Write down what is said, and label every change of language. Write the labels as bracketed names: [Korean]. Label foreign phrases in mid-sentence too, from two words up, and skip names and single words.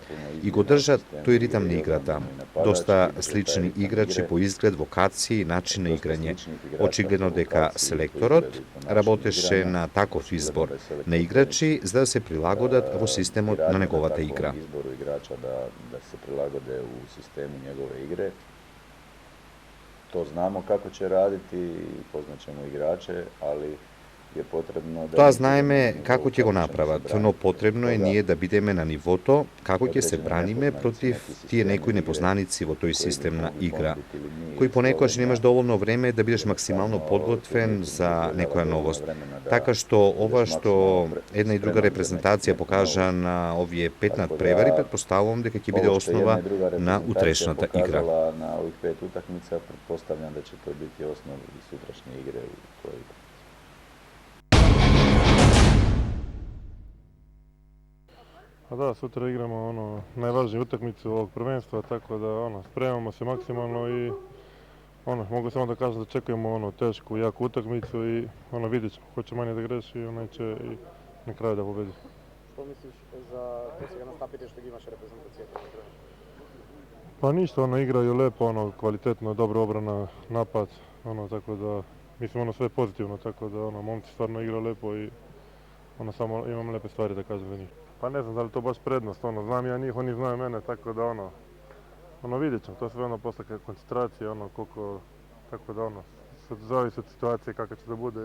[Macedonian] И го држат тој ритам на играта. Доста слични играчи по изглед, вокација и начин на играње. Очигледно дека селекторот работеше на таков избор на играчи за да се прилагодат во системот на неговата игра. [Serbian] Избору играча да се прилагоде у систему негове игре. To znamo kako će raditi, poznaćemo igrače, ali je potrebno da... [Macedonian] Тоа знаеме како ќе го направат, но потребно е ние да бидеме на нивото како ќе се браниме против тие некои непознаници во тој систем на игра, кои понекогаш немаш доволно време да бидеш максимално подготвен за некоја новост. Така што ова што една и друга репрезентација покажа на овие 5 надпревари, претпоставувам дека ќе биде основа на утрешната игра. [Serbian] На ових 5 утакмица, pretpostavljam da će to biti osnov i sutrašnje igre u toj igri. Pa da, sutra igramo najvažnije utakmice ovog prvenstva, tako da spremamo se maksimalno i Mogu samo da kažem da čekujemo tešku, jaku utakmicu i vidjet ćemo. Ko će manje da greši, onaj će i na kraju da pobedi. [Macedonian] Што мислиш за то сега настапите što имаше репрезентацијата? [Serbian] Pa ništa, igraju lepo, kvalitetno, dobra obrana, napad, tako da mislim sve pozitivno, tako da momci stvarno igraju lepo i samo imam lepe stvari da kažem za njih. Pa ne znam da li to baš prednost, znam ja njih, oni znaju mene, tako da vidjet ćemo, to sve posle koncentracije, koliko, tako da zavisi od situacije kakva će da bude.